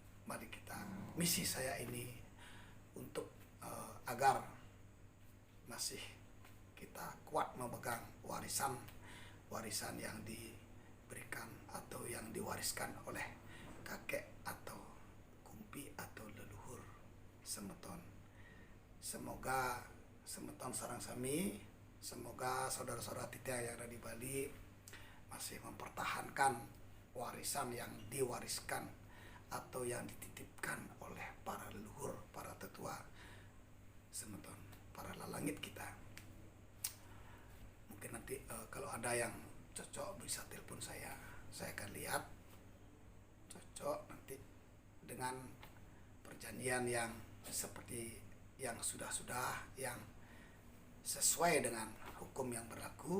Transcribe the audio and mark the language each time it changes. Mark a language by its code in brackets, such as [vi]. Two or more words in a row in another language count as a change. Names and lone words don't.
[id] mari kita, misi saya ini untuk agar masih kita kuat memegang warisan yang diberikan atau yang diwariskan oleh kakek atau kumpi atau leluhur semeton. [ban] Semoga semeton sareng sami, [id] semoga saudara-saudara kita yang ada di Bali masih mempertahankan warisan yang diwariskan atau yang dititipkan oleh para leluhur, para tetua semeton, para lalangit kita. Mungkin nanti kalau ada yang cocok bisa telepon saya akan lihat cocok nanti dengan perjanjian yang seperti yang sudah yang sesuai dengan hukum yang berlaku.